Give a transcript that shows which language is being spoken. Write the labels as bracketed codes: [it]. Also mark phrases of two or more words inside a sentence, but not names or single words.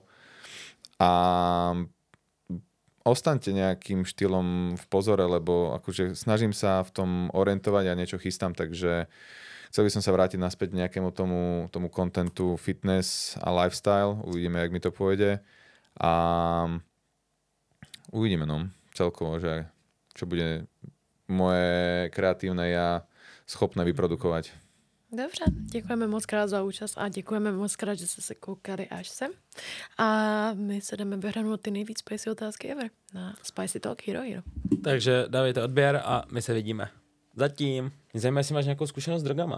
[sk] A ostaňte nejakým štýlom v pozore, lebo akože snažím sa v tom orientovať a niečo chystám, takže chcel by som sa vrátiť naspäť nejakému tomu kontentu fitness a lifestyle. Uvidíme, jak mi to pôjde. A uvidíme, no, celkovo, že čo bude moje kreatívne ja schopné vyprodukovať. [cs] Dobře, děkujeme moc krát za účast a děkujeme moc krát, že jste se koukali až sem. A my se jdeme vyhranout ty nejvíc spicy otázky ever na Spicy Talk Hero Hero. Takže dávejte odběr a my se vidíme. Zatím. Mě zajímá, jestli máš nějakou zkušenost s drogama.